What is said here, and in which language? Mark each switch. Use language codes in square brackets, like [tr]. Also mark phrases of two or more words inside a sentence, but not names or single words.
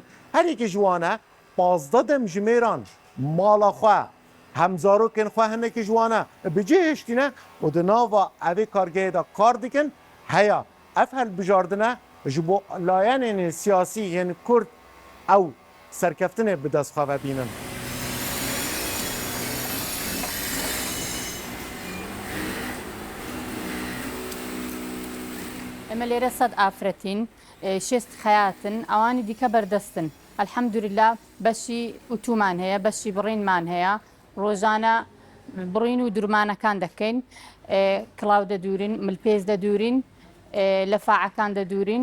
[ku] Her yekê ji wan e 15 demjimêran mala xwe hemzarokên xwe hinekî ji wan e bi cê hiştîne û di nava evê kargehê de kar dikin. Heya ev helbijardine ji bo layenên siyasî yên Kurd ew serkeftinê bi destxwe bînin. [ckb] ئەمە لێرە سەد ئافرەتین شێست خەیاتن ئەوانی دیکە بەردەستن ئەلحەمدوریلا بەشی ئوتومان هەیە بەشی بڕینمان هەیە ڕۆژانە بڕین و درمانەکان دەکەین کڵاو دەدورین ملپێز دەدورین لەفاعەکان دەدورین